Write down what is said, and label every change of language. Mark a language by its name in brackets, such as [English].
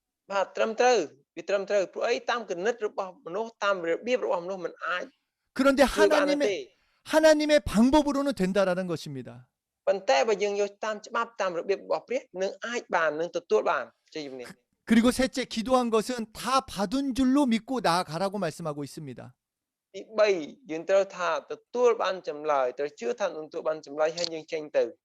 [Khmer] បាទត្រឹមត្រូវវាត្រឹមត្រូវព្រោះអីតាមគណិតរបស់មនុស្សតាមរបៀបរបស់មនុស្សមិនអាច [Korean] 그런데 [Khmer] ធ្វើបានទេ [Korean] 하나님의 방법으로는 된다라는 것입니다. [Khmer] ប៉ុន្តែបើយើងយកតាមច្បាប់តាមរបៀបរបស់ព្រះនឹងអាចបាននឹងទទួលបានជ័យជំនះ [Korean] 그리고 셋째 기도한 것은 다 받은 줄로 믿고 나아가라고 말씀하고 있습니다. [Khmer] ទី3យើងត្រូវថាទទួលបានចម្លើយត្រូវជឿថានឹងទទួលបានចម្លើយហើយយើងចេញទៅ